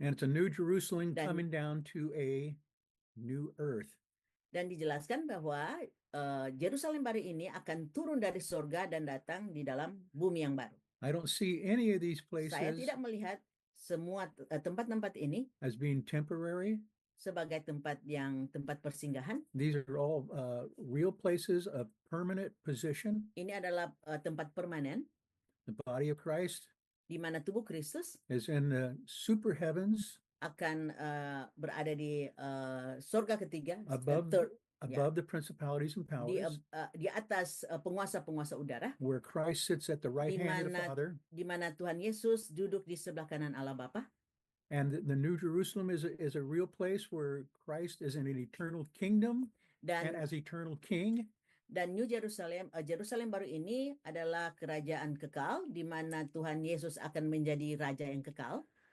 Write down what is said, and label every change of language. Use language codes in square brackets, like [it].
[en] And it's a new Jerusalem coming down to a new earth. [id] Dan dijelaskan bahwa Yerusalem baru ini akan turun dari surga dan datang di dalam bumi yang baru. [en] I don't see any of these places [id] Saya tidak melihat semua tempat-tempat ini [en] as being temporary. [id] Sebagai tempat persinggahan. [en] These are all real places of permanent position. [id] Ini adalah tempat permanen. [en] The body of Christ, [id] di mana tubuh Kristus [en] is in the super heavens, [id] akan berada di surga ketiga, [en] above the principalities and powers, [id] di atas penguasa-penguasa udara, [en] where Christ sits at the right hand of the Father, [id] di mana Tuhan Yesus duduk di sebelah kanan Allah Bapa. [en] And the New Jerusalem is a real place where Christ is in an eternal kingdom and as eternal king. [id] Dan New Jerusalem, Jerusalem baru ini adalah kerajaan kekal di mana Tuhan Yesus akan menjadi raja yang kekal.